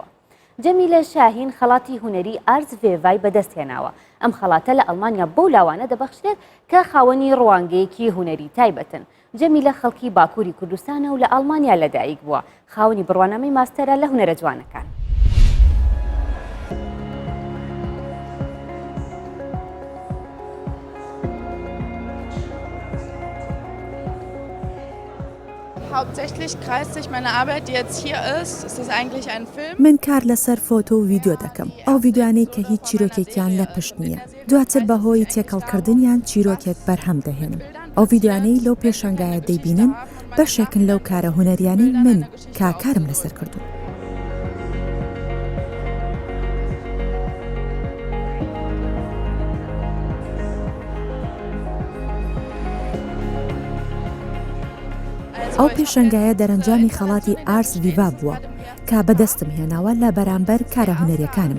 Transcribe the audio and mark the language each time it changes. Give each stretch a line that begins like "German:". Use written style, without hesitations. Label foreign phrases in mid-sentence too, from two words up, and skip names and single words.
Central Kurdish: جەمیلە شاهین خەڵاتی هونەری ئارز ڤێڤای بەدەستهێناوە. ئەم خەڵاتە لە ئەڵمانیا بەو لاوانە دەبەخشرێت کە خاوەنی ڕوانگەیەکی هونەری تایبەتن. جەمیلە خەڵکی باکووری کوردستانە و لە ئەڵمانیا لەدایک بووە. خاوەنی بڕوانامەی ماستەرە لە هونەرە جوانەکان.
German: Hauptsächlich kreist sich meine Arbeit, die jetzt hier ist. Es ist eigentlich ein Film.
Central Kurdish: من کار لەسەر فۆتۆ و ڤیدیۆ دەکەم. ئەو ڤیددیوانەی کە هیچ چیرۆکێکیان لە پشت نییە. دواتر بەهۆی تێکەڵکردنیان چیرۆکێک بەرهەم دەهێنم. ئەو ڤیددیوانەی لەو پێشەنگایە دەیبینن بەشێکن لەو کارە هونەریانەی من کارم لەسەر کردو. ئەو پێشەنگایە دەرەنجامی خەڵاتی ئارس ڤیڤا بووە کە بەدەستم هێناوە لە بەرامبەر کارە هونەریەکانم.